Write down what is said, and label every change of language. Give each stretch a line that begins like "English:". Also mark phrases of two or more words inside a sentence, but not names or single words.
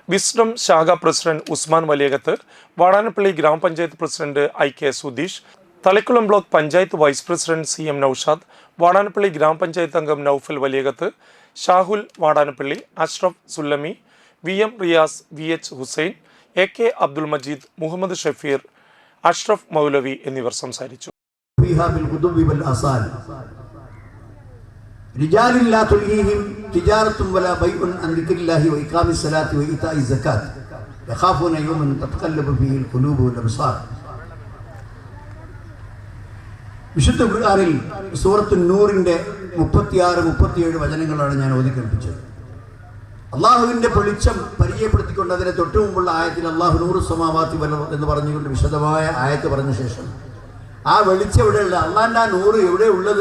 Malayalam: വിസ്ഡം ശാഖ പ്രസിഡന്റ് ഉസ്മാൻ വലിയകത്ത്, വാടാനപ്പള്ളി ഗ്രാമപഞ്ചായത്ത് പ്രസിഡന്റ് IK സുധീഷ്, തളിക്കുളം ബ്ലോക്ക് പഞ്ചായത്ത് വൈസ് പ്രസിഡന്റ് CM നൌഷാദ്, വാടാനപ്പള്ളി ഗ്രാമപഞ്ചായത്ത് അംഗം നൌഫൽ വലിയകത്ത്, ഷാഹുൽ വാടാനപ്പള്ളി, അഷ്റഫ് സുല്ലമി, VM റിയാസ്, VH ഹുസൈൻ, AK അബ്ദുൽ മജീദ്, മുഹമ്മദ് ഷഫീർ, അഷ്റഫ് മൗലവി എന്നിവർ സംസാരിച്ചു.
Arabic: رجال لا تلهيهم تجارة ولا بيع عن ذكر الله وإقام الصلاة وإيتاء الزكاة يخافون يوما تتقلب فيه القلوب والأبصار.
Malayalam: വിശുദ്ധ ഖുർആനിൽ സൂറത്തു നൂറിന്റെ 36-37 വചനങ്ങളാണ് ഞാൻ ഓതി കേൾപ്പിച്ചത്. അള്ളാഹുവിന്റെ വെളിച്ചം പരിചയപ്പെടുത്തിക്കൊണ്ട് അതിനെ തൊട്ടു മുമ്പുള്ള ആയത്തിൽ
Arabic: الله نور السماوات وال
Malayalam: എന്ന് പറഞ്ഞുകൊണ്ട് വിശദമായ ആയത്ത് പറഞ്ഞ ശേഷം ആ വെളിച്ചം എവിടെയുള്ള അള്ളാന്റെ ആ നൂറ് എവിടെ ഉള്ളത്?